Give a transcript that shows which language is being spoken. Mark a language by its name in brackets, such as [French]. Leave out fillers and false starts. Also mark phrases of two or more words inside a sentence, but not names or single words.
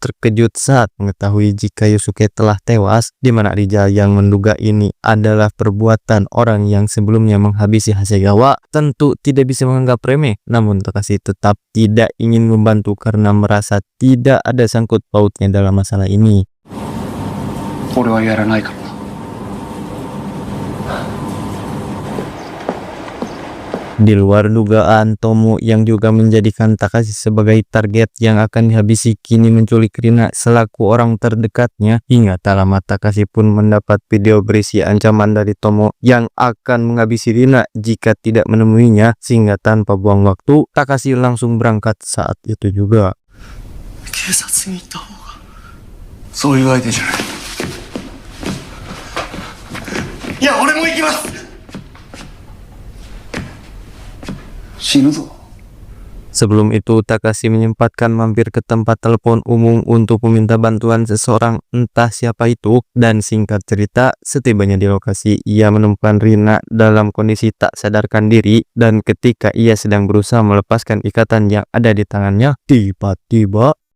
[Indonesian] terkejut saat mengetahui jika Yusuke telah tewas, di mana Rijal yang menduga ini adalah perbuatan orang yang sebelumnya menghabisi Hasegawa tentu tidak bisa menganggap remeh. Namun Takashi tetap tidak ingin membantu karena merasa tidak ada sangkut pautnya dalam masalah ini. [Japanese] 俺はやらないからな。 [Indonesian] Di luar dugaan, Tomo yang juga menjadikan Takashi sebagai target yang akan dihabisi kini menculik Rina selaku orang terdekatnya. Hingga tak lama Takashi pun mendapat video berisi ancaman dari Tomo yang akan menghabisi Rina jika tidak menemuinya, sehingga tanpa buang waktu Takashi langsung berangkat saat itu juga. [Japanese] 警察に行った方がそういう相手じゃない。いや俺も行きます。死ぬぞ。 [Indonesian] Sebelum itu Takashi menyempatkan mampir ke tempat telepon umum untuk meminta bantuan seseorang, entah siapa itu, dan singkat cerita setibanya di lokasi ia menemukan Rina dalam kondisi tak sadarkan diri, dan ketika ia sedang berusaha melepaskan ikatan yang ada di tangannya, tiba-tiba